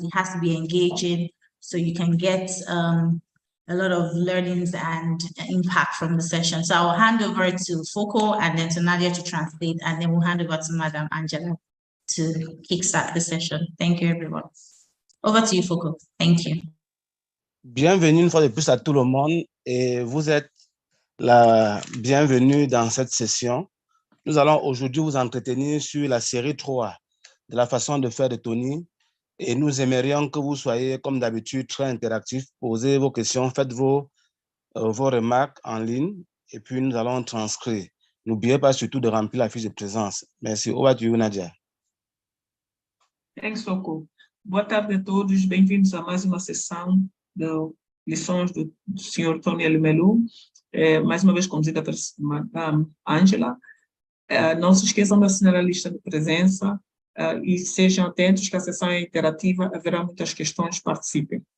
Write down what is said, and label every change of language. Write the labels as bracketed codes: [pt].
[en] It has to be engaging so you can get a lot of learnings and impact from the session. So I'll hand over to Foko and then to Nadia to translate, and then we'll hand over to Madam Angela to kickstart the session. Thank you, everyone. Over to you, Foko. Thank you. [fr] Bienvenue une fois de plus à tout le monde et vous êtes la bienvenue dans cette session. Nous allons aujourd'hui vous entretenir sur la série 3 de la façon de faire de Tony et nous aimerions que vous soyez comme d'habitude très interactifs, posez vos questions, faites vos remarques en ligne et puis nous allons transcrire. N'oubliez pas surtout de remplir la fiche de présence. Merci. [en] Over to you, Nadia. Thanks, Foko. [pt] Boa tarde a todos, bem-vindos a mais uma sessão de lições do Sr. Tony Alimelu, mais uma vez conduzida pela Madame Angela. Não se esqueçam de assinar a lista de presença e sejam atentos que a sessão é interativa, haverá muitas questões, participem.